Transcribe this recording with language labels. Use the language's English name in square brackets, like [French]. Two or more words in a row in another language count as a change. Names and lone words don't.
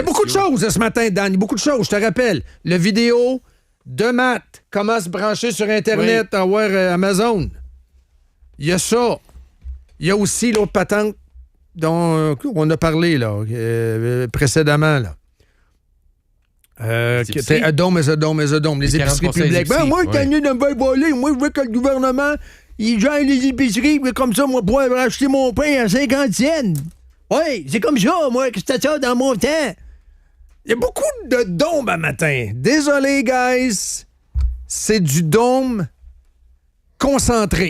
[French] Il y a beaucoup de choses ce matin, Dan. Il y a beaucoup de choses. Je te rappelle, le vidéo de Matt, comment se brancher sur Internet, avoir Amazon. Il y a ça. Il y a aussi l'autre patente dont on a parlé là, précédemment. Là. Qui était [English] a dome is a dome is a dome. [French] Les épiceries publiques. Ben, moi, je suis tanné de me faire voler. Moi, je veux que le gouvernement, il gère les épiceries. Comme ça, moi, pour acheter mon pain à 50 cents. Oui, c'est comme ça, moi, que c'était ça dans mon temps. Il y a beaucoup de dômes à matin. Désolé, guys. C'est du dôme concentré.